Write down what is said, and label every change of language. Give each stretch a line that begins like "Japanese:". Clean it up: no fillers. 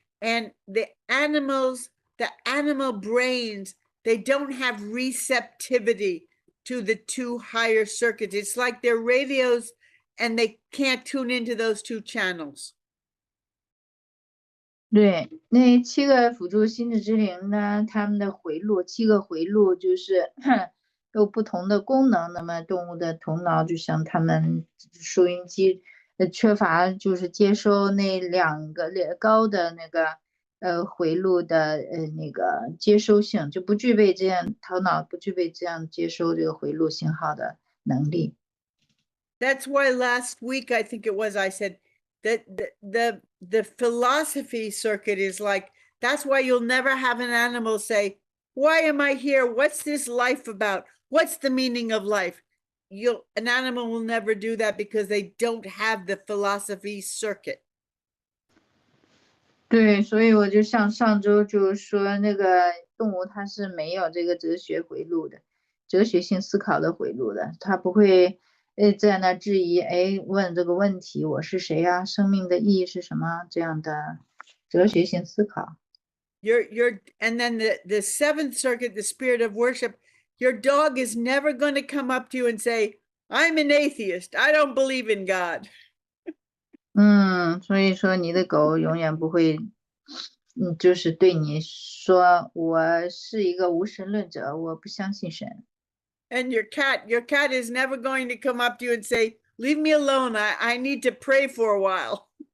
English: And the animal brains, they don't have receptivity to the 2 higher circuits. It's like they're radios and they can't tune into those 2 channels.
Chinese: 对，那7个辅助心智之灵呢，它们的回路，7个回路就是有不同的功能。那么动物的头脑就像它们收音机，缺乏就是接收那2个高的那个回路的那个接收性，就不具备这样头脑不具备这样接收这个回路信号的能力。
English: That's why last week, I think it was, I said that the philosophy circuit is like, that's why you'll never have an animal say, why am I here? What's this life about? What's the meaning of life? An animal will never do that because they don't have the philosophy circuit.
Chinese: 对，所以我就像上周就说那个动物它是没有这个哲学回路的，哲学性思考的回路的，它不会在那质疑，问这个问题，我是谁呀？生命的意义是什么？这样的哲学性思考。
English: And then the 7th circuit, the spirit of worship, your dog is never going to come up to you and say, I'm an atheist. I don't believe in God.
Chinese: 所以说你的狗永远不会，就是对你说我是一个无神论者，我不相信神。
English: And your cat is never going to come up to you and say, leave me alone. I need to pray for a while.